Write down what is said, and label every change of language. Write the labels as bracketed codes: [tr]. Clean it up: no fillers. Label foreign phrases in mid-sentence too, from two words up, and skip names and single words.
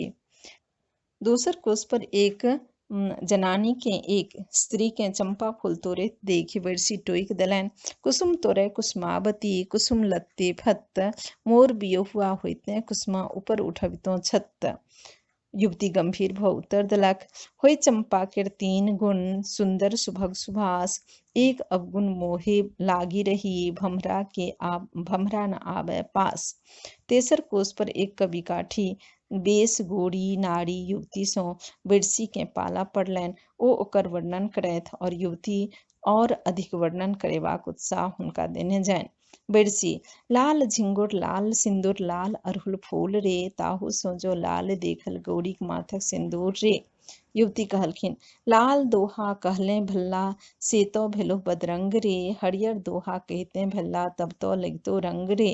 [mai] दोसर कोस पर एक जनानी के एक स्त्री के चंपा फूल तोड़ैत देखि बेरसी टोकि देलनि, कुसुम तोड़य कुसुमावती, कुसुम लत्ते फत्त, मोर बियहुआ होइते कुसुमा, ऊपर उठबितौं छत। युवती गंभीर भऽ उत्तर देलक, होय चंपा केर 3 गुण, सुंदर सुभग सुभाष, एक अवगुण मोहे लागी रही, भमरा न आबय पास। तेसर कोस पर एक कवि काठी बेस गोरी नारी युवती सो बिरसी के पाला पड़लनि। ओ ओकर वर्णन करथि और युवती और अधिक वर्णन करेबाक उत्साह हुनका देने जानि। बिरसी लाल झिंगुर लाल सिंदूर लाल अरहुल फूल रे, ताहू सो जो लाल देखल गौरीक माथक सिंदूर रे। युवती कहलखिन लाल दोहा कहले भल्ला से तो भेलो बदरंग रे, हरियर दोहा कहते भल्ला तब तो लगतो रंग रे।